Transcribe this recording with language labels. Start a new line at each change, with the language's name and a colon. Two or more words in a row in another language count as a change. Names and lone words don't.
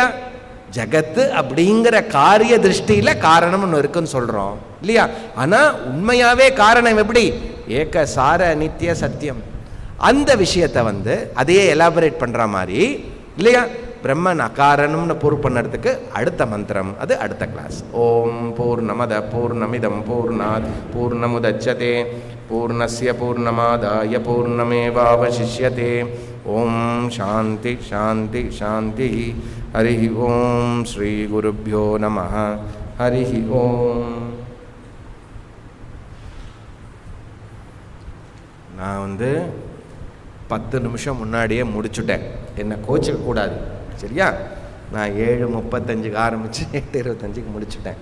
Tamil: ஜகத்து அப்படிங்கிற காரிய திருஷ்டியில காரணம் ஒன்று இருக்குன்னு சொல்றோம் இல்லையா? ஆனா உண்மையாவே காரணம் எப்படி? ஏக சார நித்திய சத்தியம். அந்த விஷயத்தை அதையே எலாபரேட் பண்ற மாதிரி இல்லையா? பிரம்மன் அகாரணம்னு ப்ரூவ் பண்ணறதுக்கு அடுத்த மந்திரம், அது அடுத்த கிளாஸ்.
Sanskrit: ओम् पूर्णमदः पूर्णमिदं पूर्णात् पूर्णमुदच्यते पूर्णस्य पूर्णमादाय पूर्णमेवावशिष्यते. ओम् शान्तिः शान्तिः शान्तिः. हरिः ओम् श्री गुरुभ्यो नमः. हरिः ओम्.
Tamil: நான் 10 நிமிஷம் முன்னாடியே முடிச்சுட்டேன். என்னை கோச்சிக்க கூடாது சரியா? நான் 7:35 ஆரம்பித்து 8:25 முடிச்சுட்டேன்.